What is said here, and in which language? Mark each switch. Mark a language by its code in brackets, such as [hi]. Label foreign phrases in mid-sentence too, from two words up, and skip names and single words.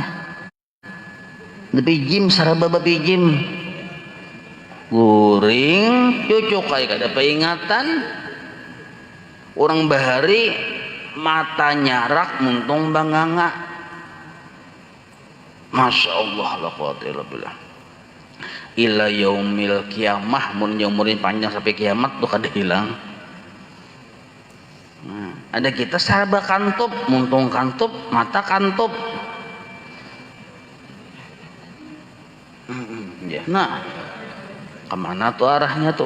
[bjn] Dipijim saraba bapijim. Guring cucuk kayak kada peringatan. Orang bahari mata nyarak muntung banganga. [ar] ما شاء الله لا قوة إلا بالله. إلى يوم القيامة, [bjn] mun umurin panjang sampai kiamat tuh kada hilang. Ada kita saraba kantup, muntung kantup, mata kantup. Ya. Nah, kemana tuh arahnya tuh?